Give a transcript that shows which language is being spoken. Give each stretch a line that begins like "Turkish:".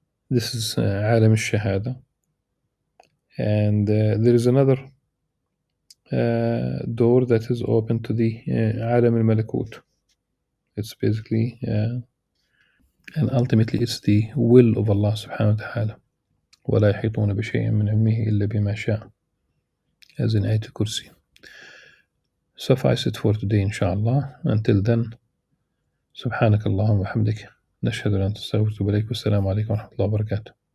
English: This is عالم الشهادة, and there is another door that is open to the عالم الملكوت. It's basically and ultimately it's the will of Allah subhanahu wa ta'ala.
Arabic: ولا يحيطون بشيء من علمه إلا بما شاء, as in Ayat al-Kursi.
English: Suffice it for today, inshallah.
Arabic: Until then, سبحانك اللهم وبحمدك نشهد أن لا إله إلا أنت نستغفرك ونتوب إليك والسلام عليكم ورحمة الله وبركاته.